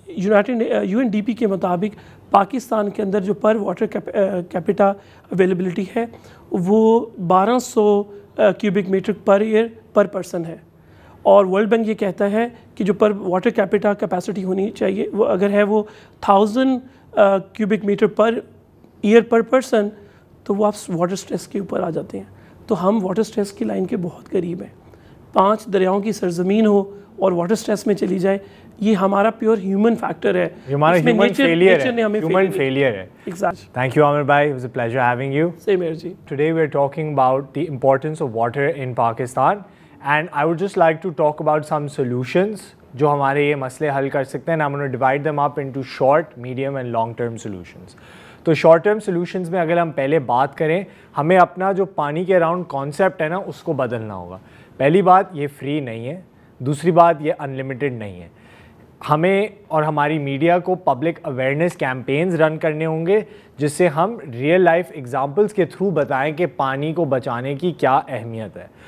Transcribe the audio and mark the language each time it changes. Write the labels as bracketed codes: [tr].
[ur] UNDP کے مطابق پاکستان کے اندر جو پر واٹر کیپیٹا اویلیبلٹی ہے وہ 1200 کیوبک میٹر پر ایئر پر پرسن ہے, اور ورلڈ بینک یہ کہتا ہے کہ جو پر واٹر کیپیٹا کیپیسٹی ہونی چاہیے وہ اگر ہے وہ 1000 کیوبک میٹر پر ایئر پر پرسن, تو وہ آپ واٹر سٹریس کے اوپر آ جاتے ہیں. تو ہم واٹر سٹریس کی لائن کے بہت قریب ہیں. 5 دریاؤں کی سرزمین ہو اور واٹر سٹریس میں چلی جائے, یہ ہمارا پیور ہیومن فیکٹر ہے, ہمارا ہیومن فیلئر ہے. [en] Exactly. Thank you Amir bhai, it was a pleasure having you. Same here ji. Today we are talking about the importance of water in Pakistan, and I would just like to talk about some solutions [ur] جو ہمارے یہ مسئلے حل کر سکتے ہیں. [en] I'm going to divide them up into short, medium and long term solutions. [ur] تو short term solutions میں اگر ہم پہلے بات کریں, ہمیں اپنا جو پانی کے اراؤنڈ کانسیپٹ ہے نا اس کو بدلنا ہوگا. پہلی بات, یہ فری نہیں ہے. دوسری بات, یہ انلمیٹڈ نہیں ہے. ہمیں اور ہماری میڈیا کو پبلک اویئرنیس کیمپینز رن کرنے ہوں گے جس سے ہم ریئل لائف ایگزامپلس کے تھرو بتائیں کہ پانی کو بچانے کی کیا اہمیت ہے.